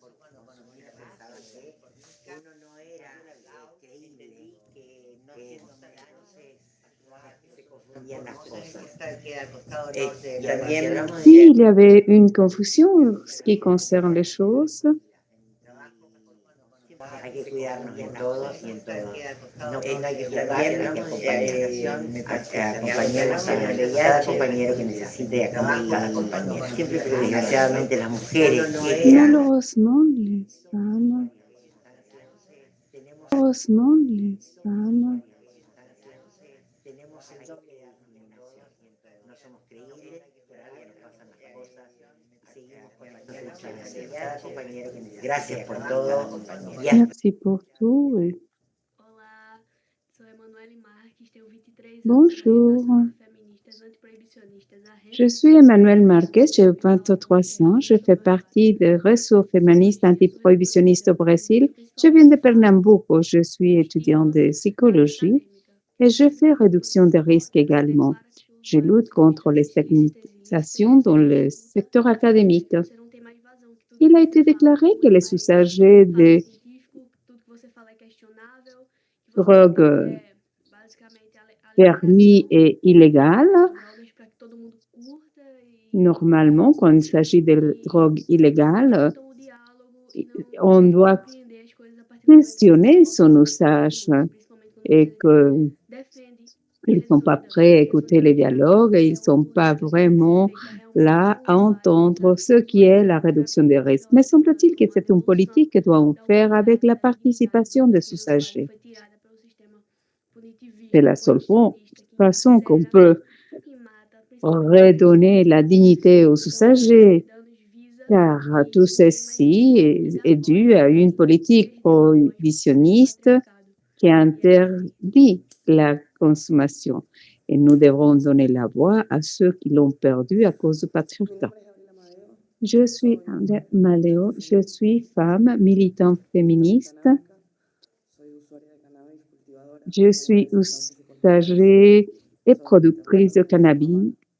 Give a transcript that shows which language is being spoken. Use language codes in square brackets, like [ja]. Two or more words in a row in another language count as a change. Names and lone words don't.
[fr] Oui, il y avait une confusion en ce qui concerne les choses. [es] Hay que cuidarnos en todos y en todos. No hay que juzgarnos y acompañarnos a cada compañero que necesite acompañar. Siempre, pero desgraciadamente las mujeres [fr] Malheureusement, les femmes, [es] no somos creíbles, todavía nos pasan las cosas. Gracias por todo. [fr] merci pour tout. Et [pt] Olá, sou Emanuele Marques, tenho 23 anos. [fr] bonjour, [pt] Feministas antiproibicionistas. [fr] je suis Emmanuel Marquez, j'ai 23 ans, je fais partie des réseaux féministes antiprohibitionnistes au Brésil. Je viens de Pernambuco, je suis étudiante de psychologie et je fais réduction des risques également. Je lutte contre les stigmatisations dans le secteur académique. [pt] Você não tem mais vazão, que tudo [fr] Il [pt] que [fr] a [pt] você [fr] été [pt] fala [fr] déclaré [pt] não que é [fr] les [pt] mais [fr] usagers de [pt] científico, tudo que você fala é questionável, que você [fr] drogues [pt] é basicamente a [fr] permis [pt] liberação [fr] et illégales, [pt] das drogas para que todo mundo curta e [fr] normalement, quand il s'agit de drogues illégales, [pt] curtam o diálogo e não [fr] on [pt] querem [fr] doit [pt] compreender as coisas a partir do momento que [fr] questionner [pt] você [fr] son [pt] coloca [fr] usage [pt] principalmente quando [fr] et [pt] você [fr] qu'ils [pt] defende [fr] ne [pt] direitos [fr] sont pas [pt] humanos, [fr] prêts à [pt] questões [fr] écouter [pt] de [fr] les [pt] direitos [fr] dialogues et ils [pt] humanos, [fr] ne sont [pt] uma [fr] pas [pt] política que tem que ser [fr] vraiment [pt] feita realmente [fr] là [pt] por [fr] à entendre [pt] vários, [fr] ce qui est la [pt] para [fr] réduction des [pt] que [fr] risques. [pt] ela [fr] Mais [pt] se torne [fr] semble-t-il que [pt] uma [fr] c'est une [pt] devolução [fr] politique que doit [pt] da [fr] faire avec [pt] humanidade, [fr] la [pt] da dignidade da [fr] participation des [pt] pessoa, que não [fr] usagers. [pt] foi tirada pelo sistema [fr] C'est [pt] punitivista, [fr] la seule [pt] proibicionista, que [fr] façon qu'on [pt] encarcera, [fr] peut [pt] que mata, principalmente as [fr] redonner la [pt] crianças. [fr] dignité aux [pt] Então, [fr] usagers, [pt] Ciudadanos visa [fr] car [pt] que [fr] tout [pt] não tenha mais [fr] ceci [pt] isso e [fr] est [pt] dá [fr] dû [pt] voz [fr] à une [pt] a [fr] politique [pt] esses demagogues, [fr] prohibitionniste [pt] principalmente do Estado. [fr] qui interdit la consommation. Et nous devrons donner la voix à ceux qui l'ont perdue à cause du patriarcat. Je suis Ande Maleo, je suis femme, militante féministe. Je suis usagère et productrice de cannabis.